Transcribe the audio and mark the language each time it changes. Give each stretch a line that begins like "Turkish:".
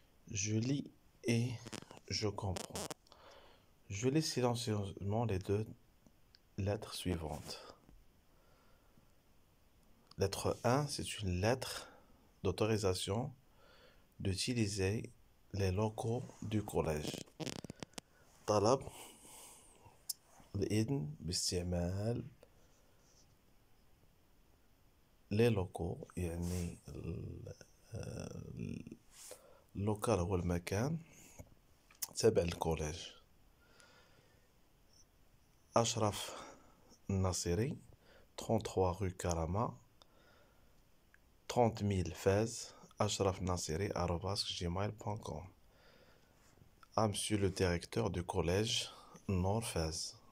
French: Je lis et je comprends. Je lis silencieusement les deux lettres suivantes. Lettre 1, c'est une lettre d'autorisation d'utiliser les locaux du collège.
Arabic: طلب الإذن باستعمال
French: les locaux
Arabic: يعني اللوكال هو المكان تابع للكوليج.
French: أشرف الناصري 33 rue Karama 30 000 Fès ashrafnassiri@gmail.com. À monsieur le directeur du collège Nord Fès.